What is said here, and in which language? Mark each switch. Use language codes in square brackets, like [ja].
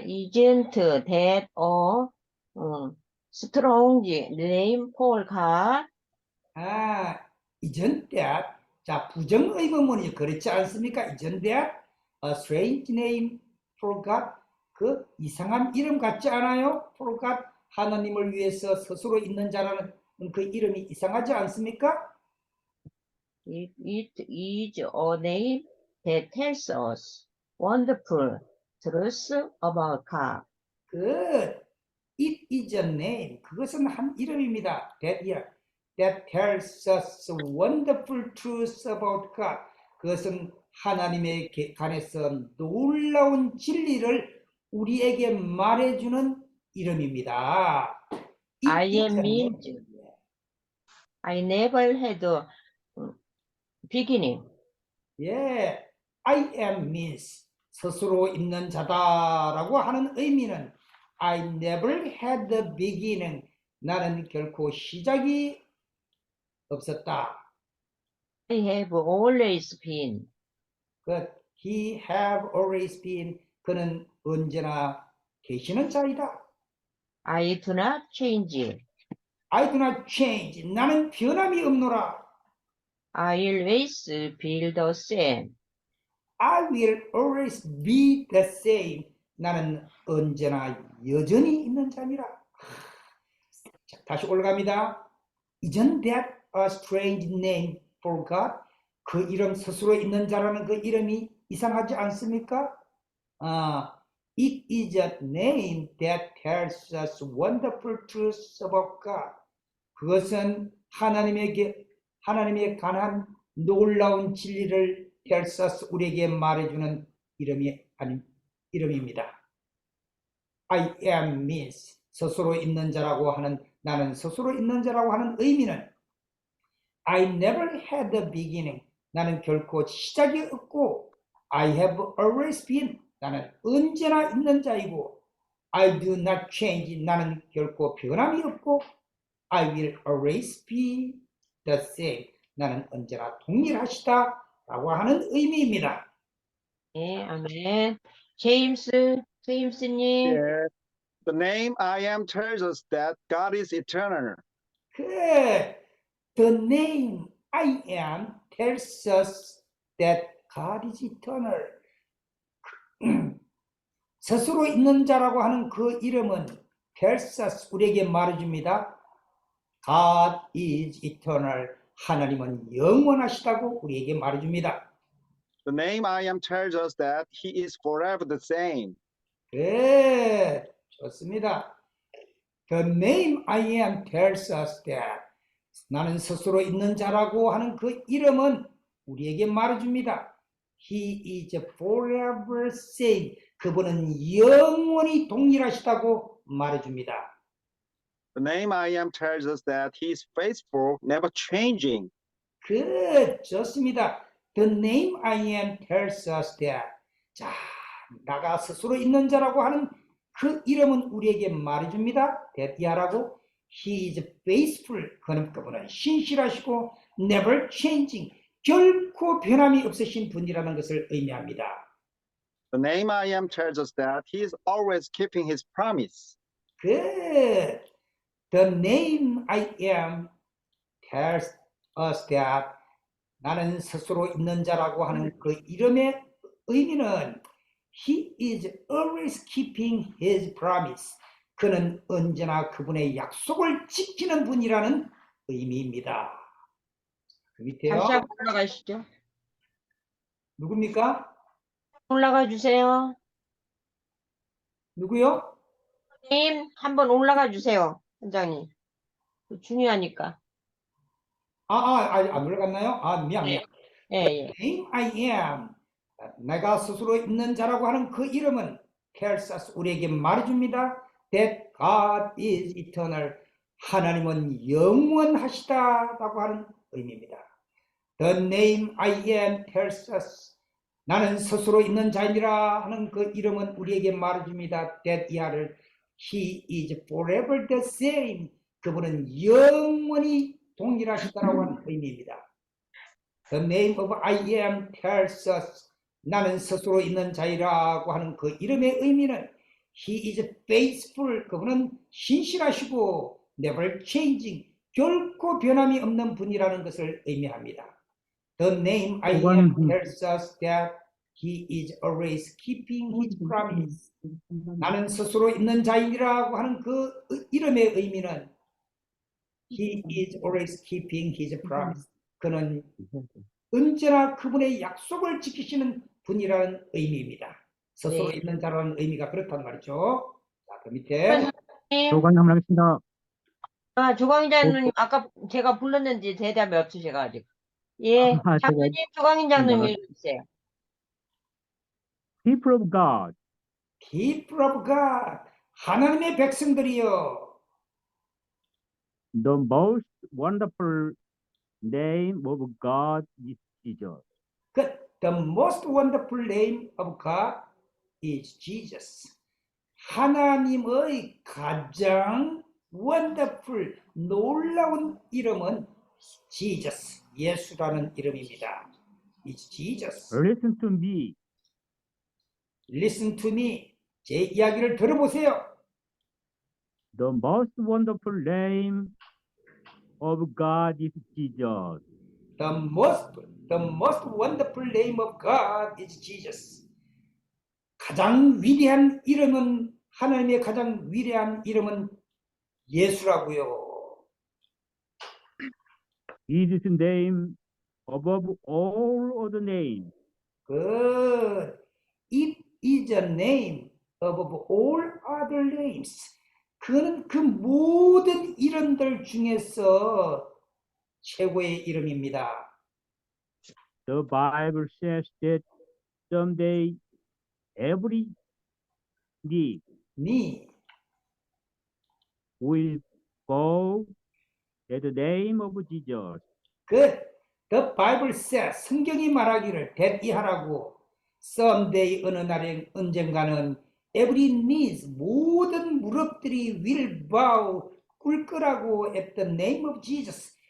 [en] Isn't that strong name for God? isn't that? [ko] 자, 부정의문문이 그렇지 않습니까? [en] Isn't that a strange name for God? [ko] 그 이상한 이름 같지 않아요? [en] For God, [ko] 하나님을 위해서 스스로 있는 자라는 그 이름이 이상하지 않습니까? [en] It is a name that tells us wonderful truths about God. It is a name. [ko] 그것은 한 이름입니다. [en] That tells us wonderful truths about God. [ko] 그것은 하나님에 관해서 놀라운 진리를 우리에게 말해주는 이름입니다. [en] I am means I never had a beginning. 예, I am means [ko] 스스로 있는 자다라고 하는 의미는 [en] I never had the beginning. [ko] 나는 결코 시작이 없었다. [en] I have always been. But he have always been. [ko] 그는 언제나 계시는 자이다. [en] I do not change. I do not change. [ko] 나는 변함이 없노라. [en] I always be the same. I will always be the same. [ko] 나는 언제나 여전히 있는 자니라. 자, 다시 올라갑니다. [en] Isn't that a strange name for God? [ko] 그 이름 스스로 있는 자라는 그 이름이 이상하지 않습니까? [en] It is a name that tells us wonderful truths about God. [ko] 그것은 하나님에 관한 놀라운 진리를 [en] tells us [ko] 우리에게 말해주는 이름입니다. [en] I am means [ko] 스스로 있는 자라고 하는 나는 스스로 있는 자라고 하는 의미는 [en] I never had a beginning. [ko] 나는 결코 시작이 없고 [en] I have always been. [ko] 나는 언제나 있는 자이고 [en] I do not change. [ko] 나는 결코 변함이 없고 [en] I will always be the same. [ko] 나는 언제나 동일하시다 라고 하는 의미입니다. 네, 아멘. 제임스님. [en] Yeah. The name I am tells us that God is eternal. The name I am tells us that God is eternal. [ko] 스스로 있는 자라고 하는 그 이름은 [en] tells us [ko] 우리에게 말해줍니다. [en] God is eternal. [ko] 하나님은 영원하시다고 우리에게 말해줍니다. [en] The name I am tells us that He is forever the same. [ko] 네, 좋습니다. [en] The name I am tells us that [ko] 나는 스스로 있는 자라고 하는 그 이름은 우리에게 말해줍니다. [en] He is forever same. [ko] 그분은 영원히 동일하시다고 말해줍니다. [en] The name I am tells us that He is faithful, never changing. [ko] 좋습니다. [en] The name I am tells us that. [ko] 자, 나가 스스로 있는 자라고 하는 그 이름은 우리에게 말해줍니다. 대피하라고. [en] He is faithful. [ko] 그분은 신실하시고 [en] never changing. [ko] 결코 변함이 없으신 분이라는 것을 의미합니다. [en] The name I am tells us that He is always keeping His promise. Good. The name I am tells us that [ko] 나는 스스로 있는 자라고 하는 그 이름의 의미는 [en] He is always keeping His promise. [ko] 그는 언제나 그분의 약속을 지키는 분이라는 의미입니다. 그 밑에요. 다시 한번 올라가시죠. 누굽니까? 올라가 주세요. 누구요? 님, 한번 올라가 주세요. 원장님. 중요하니까. 안 올라갔나요? 미안. 예, 예. [en] Name I am. [ko] 내가 스스로 있는 자라고 하는 그 이름은 [en] tells us [ko] 우리에게 말해줍니다. [en] That God is eternal. [ko] 하나님은 영원하시다라고 하는 의미입니다. [en] The name I am tells us. [ko] 나는 스스로 있는 자이라 하는 그 이름은 우리에게 말해줍니다. [en] That [ko] 이하를 [en] He is forever the same. [ko] 그분은 영원히 동일하시다라고 하는 의미입니다. [en] The name of I am tells us. [ko] 나는 스스로 있는 자이라고 하는 그 이름의 의미는 [en] He is faithful. [ko] 그분은 신실하시고 [en] never changing. [ko] 결코 변함이 없는 분이라는 것을 의미합니다. [en] The name I am tells us that He is always keeping His promise. [ko] 나는 스스로 있는 자이라고 하는 그 이름의 의미는 [en] He is always keeping His promise. [ko] 그는 언제나 그분의 약속을 지키시는 분이라는 의미입니다. 스스로 네. 있는 자라는 의미가 그렇단 말이죠. 자, 그 밑에 조관님 한번 하겠습니다. 조광장님, 아까 제가 불렀는지 대답이 없으셔가 아직. 예, 장로님, 조광인 장로님 읽어주세요. [en] People of God, people of God, [ko] 하나님의 백성들이여. [en] the most wonderful name of God is Jesus. The most wonderful name of God is Jesus. [ko] 하나님의 가장 [en] wonderful, [ko] 놀라운 이름은 Jesus, 예수라는 이름입니다. [en] It's Jesus. Listen to me. Listen to me. [ko] 제 이야기를 들어보세요. [en] The most wonderful name of God is Jesus. The most wonderful name of God is Jesus. [ko] 가장 위대한 이름은 하나님의 가장 위대한 이름은 예수라고요. [en] Jesus' name above all other names. Good. It is a name above all other names. [ko] 그는 그 모든 이름들 중에서 최고의 이름입니다. [en] The Bible says that someday every knee will bow at the name of Jesus. The Bible says, [ko] 성경이 말하기를 대비하라고 [en] someday [ko] 어느 날에 언젠가는 [en] every knees [ko] 모든 무릎들이 [en] will bow [ko] 꿇 거라고 [en] at the name of Jesus.